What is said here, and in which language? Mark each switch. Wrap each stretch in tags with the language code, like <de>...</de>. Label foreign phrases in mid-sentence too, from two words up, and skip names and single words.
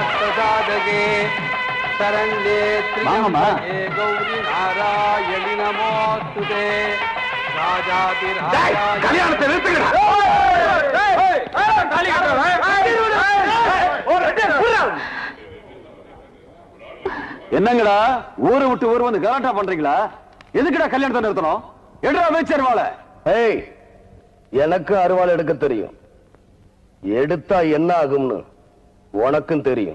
<sa>प्रसादगे शरण्ये त्र्यंबके गौरी नारायणि नमोस्तुते राजाधिराज</sa> <ta>कल्याणத்தை நிறுத்துங்கடா தாலி கட்டறா என்னங்கடா ஊரை விட்டு ஊர் வந்து கலாட்டா பண்றீங்களா எதுக்குடா கல்யாணத்தை நிறுத்தணும் எடுறா அமைச்சர் வாளை ஏய் எனக்கு அருவாள் எடுக்க தெரியும் எடுத்தா என்ன ஆகும்னு உனக்கும் தெரியும்</ta>